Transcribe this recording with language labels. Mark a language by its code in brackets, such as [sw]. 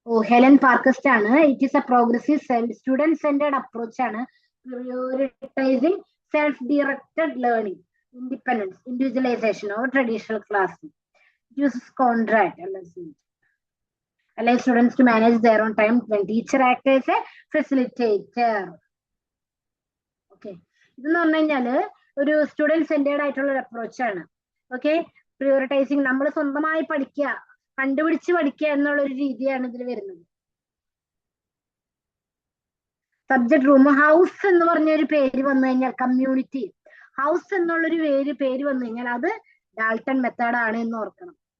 [en] Helen Parkhurst ആണ്. It is a progressive student centred approach ആണ്. Prioritising self directed learning, independence, individualisation of traditional class. It uses contract allow students to manage their own time when teacher acts as a facilitator. [ml] Okay, ഇതെന്ന് പറഞ്ഞു കഴിഞ്ഞാല് ഒരു student centred ആയിട്ടുള്ള ഒരു approach ആണ്. Okay, പ്രിയോറിറ്റൈസിങ്, നമ്മൾ സ്വന്തമായി പഠിക്കുക, കണ്ടുപിടിച്ച് പഠിക്കുക എന്നുള്ള ഒരു രീതിയാണ് ഇതിൽ വരുന്നത്. സബ്ജക്ട് റൂം, ഹൗസ് എന്ന് പറഞ്ഞ ഒരു പേര് വന്നു കഴിഞ്ഞാൽ, കമ്മ്യൂണിറ്റി ഹൗസ് എന്നുള്ളൊരു പേര് വന്നു കഴിഞ്ഞാൽ അത് ഡാൽട്ടൺ മെത്തേഡ് ആണ് എന്ന് ഓർക്കണം.